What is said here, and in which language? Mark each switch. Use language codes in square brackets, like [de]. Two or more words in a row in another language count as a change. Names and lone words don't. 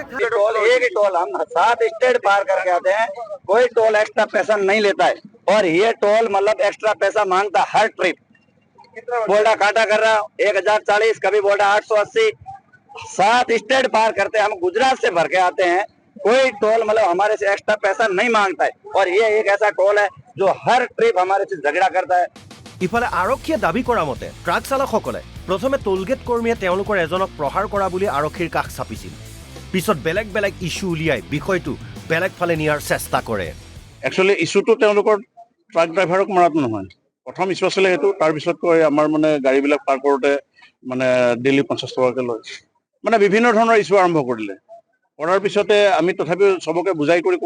[hi] टोल एक ही टोल हम 7 स्टेट पार करके आते हैं कोई टोल एक्स्ट्रा पैसा नहीं लेता है और ये टोल मतलब एक्स्ट्रा पैसा मांगता हर ट्रिप बोल्डा काटा कर रहा 1040 कभी बोल्डा 880 7 स्टेट पार करते हैं हम गुजरात से भर के आते हैं कोई टोल मतलब हमारे से एक्स्ट्रा पैसा नहीं मांगता है और ये एक ऐसा टोल है जो हर ट्रिप हमारे से झगड़ा करता है [as] ইফালে আৰক্ষীয়ে দাবী কৰা মতে ট্ৰাক চালকসকলে প্ৰথমে টোলগেট কৰ্মীয়ে তেওঁলোকৰ এজনক প্ৰহাৰ কৰা বুলি আৰক্ষীৰ কাষ চাপিছিল পিছত বেলেগ বেলেগ ইস্যু উলিয়াই বিষয়টো বেলেগ ফালে নিয়াৰ চেষ্টা কৰে একচুৱেলি ইস্যুটো তেওঁলোকৰ ট্ৰাক ড্ৰাইভাৰক মাৰাটো নহয় প্ৰথম ইস্যু আছিলে সেইটো তাৰ পিছত কয় আমাৰ মানে গাড়ীবিলাক পাৰ কৰোঁতে মানে ডেইলি 50 টকাকৈ লয় মানে বিভিন্ন ধৰণৰ ইস্যু আৰম্ভ কৰিলে কৰাৰ পিছতে আমি তথাপিও সবকে বুজাই কৰি